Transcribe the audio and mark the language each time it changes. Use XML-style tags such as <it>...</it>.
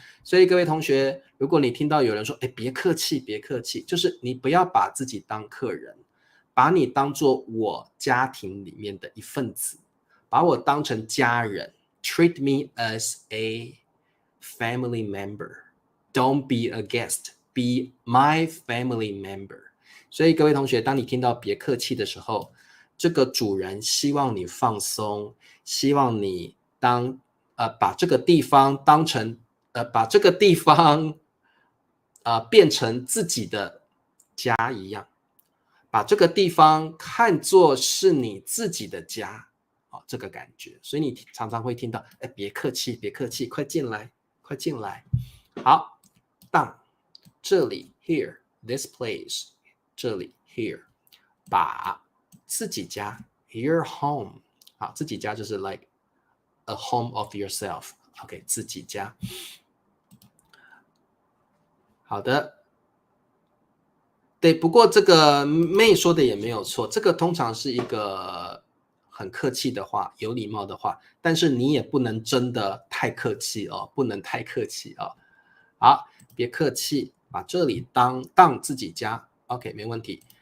<zh>所以各位同学，如果你听到有人说，哎，别客气，别客气，就是你不要把自己当客人，把你当做我家庭里面的一份子，把我当成家人。</zh> <en>Treat me as a family member. Don't be a guest. Be my family member.</en> <zh>所以各位同学，当你听到别客气的时候，这个主人希望你放松，希望你把这个地方当成把这个地方变成自己的家一样，把这个地方看作是你自己的家这个感觉。所以你常常会听到，哎，别客气，别客气，快进来，快进来。好，当这里</zh> <en>here this place</en> <zh>这里</zh> <en>here</en> <zh>把自己家</zh> <en>your home</en> <zh>好，自己家就是</zh> <en>like a home of yourself OK</en> <zh>自己家。好的，对，不过这个妹说的也没有错，这个通常是一个很客气的话，有礼貌的话，但是你也不能真的太客气哦，不能太客气哦。好，别客气，把这里当自己家 ，OK， 没问题。</zh>